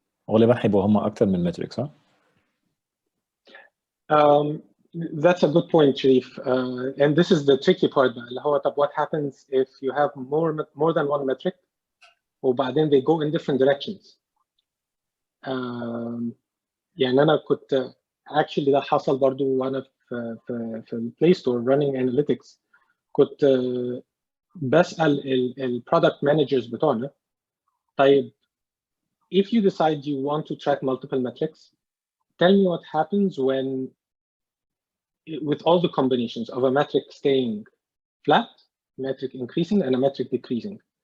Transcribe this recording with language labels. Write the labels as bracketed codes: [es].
[ar] غالبا هيبقوا هم اكتر من مترك صح؟ [en] That's a good point, Shreef. And this is the tricky part. What happens if you have more than one metric, وبعدين they go in different directions? [ar] يعني أنا كنت actually ده حصل برضو وأنا في البلاي ستور [en] running analytics. [ar] كنت بسأل البرودكت مانجرز بتوعنا طيب [en] if you decide you want to track multiple metrics, tell me what happens when with all the combinations of a metric staying flat, metric increasing, and a metric decreasing.